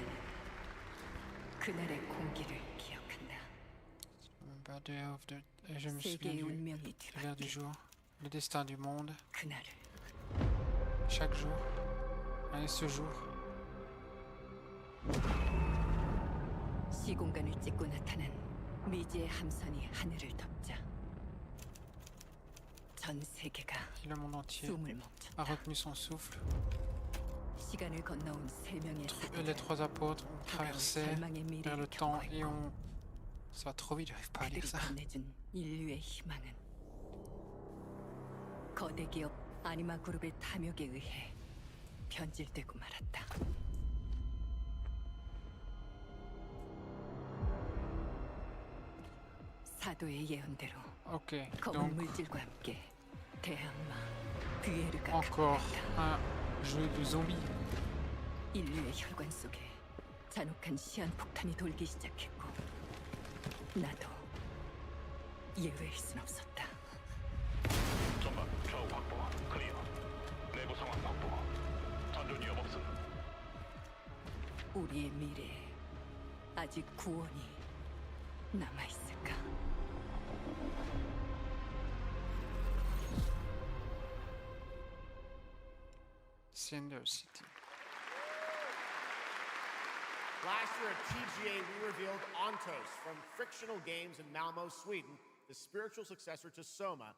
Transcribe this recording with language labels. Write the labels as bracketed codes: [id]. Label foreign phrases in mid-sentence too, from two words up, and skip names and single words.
[ko] 그날의 공기를 기억한다. [fr] Je me souviens de l'heure du jour, le destin du monde. [ko] 그날을. [fr] Chaque jour. Allez, ce jour. [ko] 시공간을 찍고 나타난 미지의 함선이 하늘을 덮자. 전 세계가 [fr] Le monde entier [ko] 숨을 멈췄다. [fr] a retenu son souffle. [ko] 시간을 건너온 세 명의 [fr] Les trois apôtres ont traversé vers le temps et ont... Ça va trop vite, j'arrive pas à lire ça. [ko] 건네준 인류의 희망은 거대 기업 아니마 그룹의 탐욕에 의해 변질되고 말았다. 사도의 예언대로 [fr] Ok, [ko] 검은 [fr] donc [ko] 물질과 함께 대항마 뷰에르가 [fr] encore un jeu de zombies. [ko] 인류의 혈관 속에 잔혹한 시한폭탄이 돌기 시작했고 나도 예외일 순 없었다. 전방 좌우 확보 클리어. 내부 상황 확보. 전전 위험 없음. 우리의 미래에 아직 구원이 남아있을까? [en] Cinder City. Last year at TGA, we revealed Ontos from Frictional Games in Malmo, Sweden, the spiritual successor to Soma.